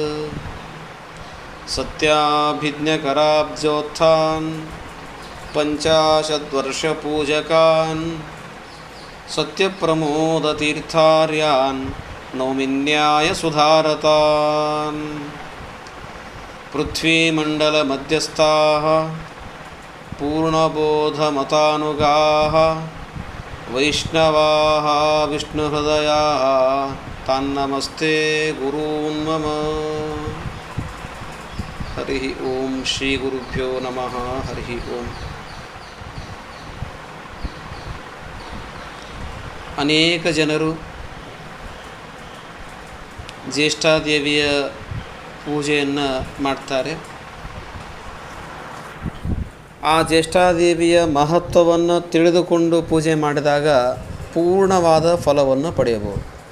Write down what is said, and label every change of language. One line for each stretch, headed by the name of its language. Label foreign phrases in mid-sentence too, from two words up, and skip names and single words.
Sanskrit: सत्याभिज्ञकराब्जोत्थान् पञ्चाशद्वर्षपूजकान् सत्यप्रमोदतीर्थार्यान् नौमिन्यायसुधारतान्. पृथ्वीमण्डलमध्यस्थाः पूर्णबोधमतानुगाः वैष्णवाः विष्णुहृदयाः तान्नमस्ते गुरून् मम. हरि ओं. श्री गुरुभ्यो नमः. हरि ओं.
Kannada: ಅನೇಕ ಜನರು ಜ್ಯೇಷ್ಠಾದೇವಿಯ ಪೂಜೆಯನ್ನು ಮಾಡ್ತಾರೆ. ಆ ಜ್ಯೇಷ್ಠಾದೇವಿಯ ಮಹತ್ವವನ್ನು ತಿಳಿದುಕೊಂಡು ಪೂಜೆ ಮಾಡಿದಾಗ ಪೂರ್ಣವಾದ ಫಲವನ್ನು ಪಡೆಯಬಹುದು.